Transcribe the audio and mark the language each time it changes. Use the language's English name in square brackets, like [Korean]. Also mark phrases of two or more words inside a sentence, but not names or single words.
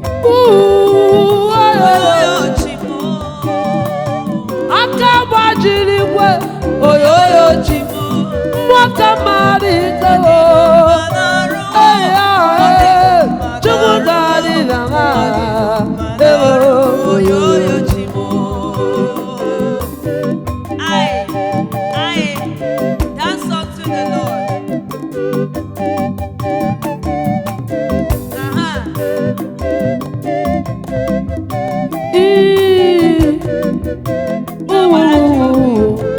[Igbo] Ooh, oyoyo. Oyoyo Chimo. Aka gbajiri igwe. Oyoyo Chimo. Nwata mmadụ ike o. Mma na-arụ Ee, ya, ee. Mma Chukwu na-arụ ga-adị na mma. Mma na-arụ Ee, o. oyoyo Chimo. Aye, aye. [English] Dance unto the Lord. Aha. Ee. Ooh.